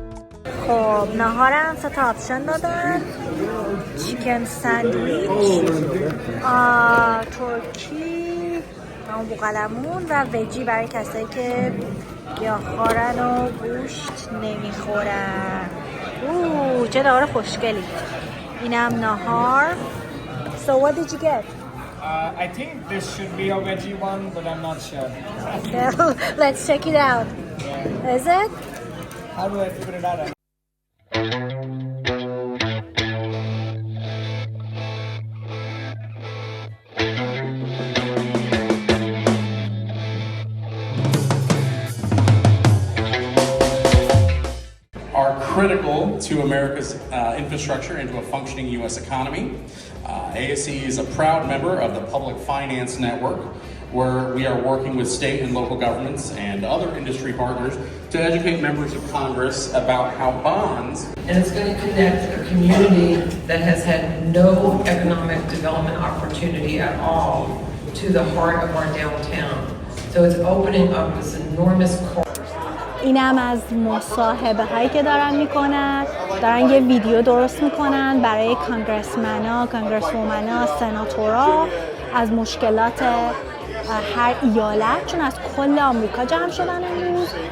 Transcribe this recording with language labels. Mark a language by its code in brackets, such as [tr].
[fa] آپشن دادن، چیکن ساندویچ، ترکی، همون بوقلمون و وجی برای کسایی که گیاهخوارن و گوشت نمیخورن. چه نهار خوشگلی. اینم نهار. [en] So what did you get? I think this should be a veggie one, but I'm not sure. Okay, let's check it out. Yeah. Is it? How do I figure it out? Are critical to America's infrastructure and to a functioning U.S. economy. ASE is a proud member of the Public Finance Network, where we are working with state and local governments and other industry partners to educate members of Congress about how bonds... And it's going to connect a community that has had no economic development opportunity at all to the heart of our downtown. So it's opening up this enormous corridor. [fa] اینم از مصاحبه هایی که دارن میکنن، دارن یه ویدیو درست میکنن برای کانگرسمنا، کانگرسومنا، سناتورا از مشکلات هر ایالت، چون از کل آمریکا جمع شدن امروز.